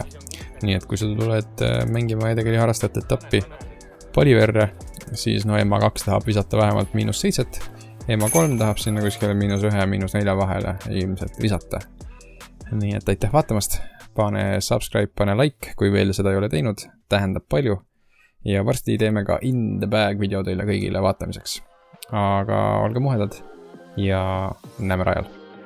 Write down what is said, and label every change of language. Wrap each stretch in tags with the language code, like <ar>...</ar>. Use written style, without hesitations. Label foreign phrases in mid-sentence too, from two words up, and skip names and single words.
<et>Nii et kui sa tuled mängima edekeli harrastajate etappi Poliverre, siis no EMA2 tahab visata vähemalt -7. EMA3 tahab sinna kuskile -1 ja -4 vahele ilmselt visata. Nii et aitäh vaatamast. Pane subscribe, pane like, kui veel seda ei ole teinud. Tähendab palju. Ja varsti teeme ka</et> <en>in the bag</en> <et>video teile kõigile vaatamiseks. Aga olge muhedad ja näeme rajal.</et>